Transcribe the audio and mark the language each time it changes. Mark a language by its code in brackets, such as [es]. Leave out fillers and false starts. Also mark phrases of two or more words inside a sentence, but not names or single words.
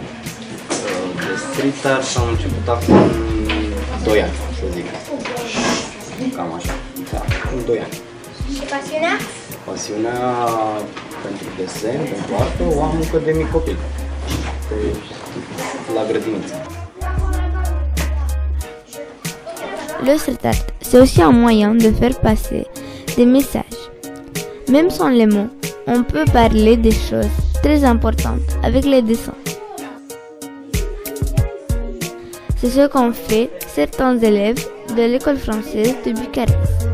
[ro] De [en] street art [ro] am început acum 2 ani, să zic. Cam așa, da, acum 2 ani. Și pasiunea? Pasiunea pentru desen, pentru artă, o am încă de mic copil, la grădiniță. [fr] Le [en] street art, [fr] c'est aussi un moyen de faire passer des messages. Même sans les mots, on peut parler des choses très importantes avec les dessins. C'est ce qu'ont fait certains élèves de l'école française de Bucarest.